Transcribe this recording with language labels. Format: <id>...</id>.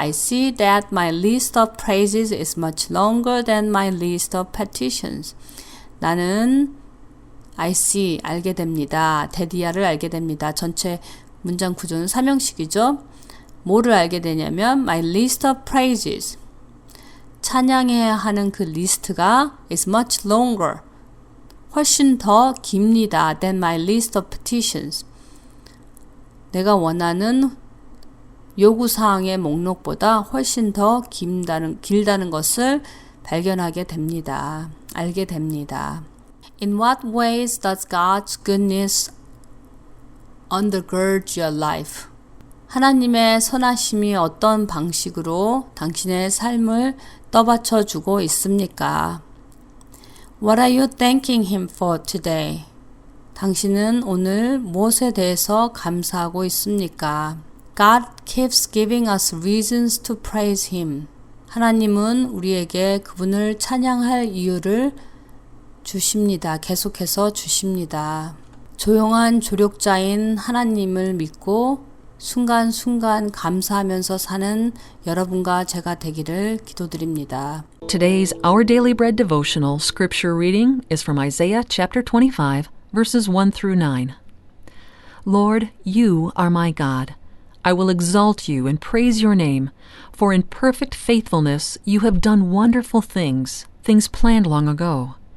<en>I see that my list of praises is much longer than my list of petitions.</en> <ko>나는</ko> <en>I see,</en> <ko>알게 됩니다. 데디아를 알게 됩니다. 전체 문장 구조는 삼형식이죠. 뭐를 알게 되냐면</ko> <en>my list of praises,</en> <ko>찬양해야 하는 그 리스트가</ko> <en>is much longer,</en> <ko>훨씬 더 깁니다.</ko> <en>than my list of petitions.</en> <ko>내가 원하는 요구사항의 목록보다 훨씬 더 길다는 것을 발견하게 됩니다. 알게 됩니다.</ko> <en>In what ways does God's goodness undergird your life?</en> <ko>하나님의 선하심이 어떤 방식으로 당신의 삶을 떠받쳐 주고 있습니까?</ko> <en>What are you thanking Him for today?</en> <ko>당신은 오늘 무엇에 대해서 감사하고 있습니까?</ko> <en>God keeps giving us reasons to praise Him.</en> <ko>하나님은 우리에게 그분을 찬양할 이유를 주십니다. 계속해서 주십니다. 조용한 조력자인 하나님을 믿고 순간순간 감사하면서 사는 여러분과 제가 되기를 기도드립니다.</ko> <en>Today's Our Daily Bread devotional scripture reading is from Isaiah chapter 25, verses 1 through 9. Lord, you are my God. I will exalt you and praise your name, for in perfect faithfulness you have done wonderful things, things planned long ago.</en>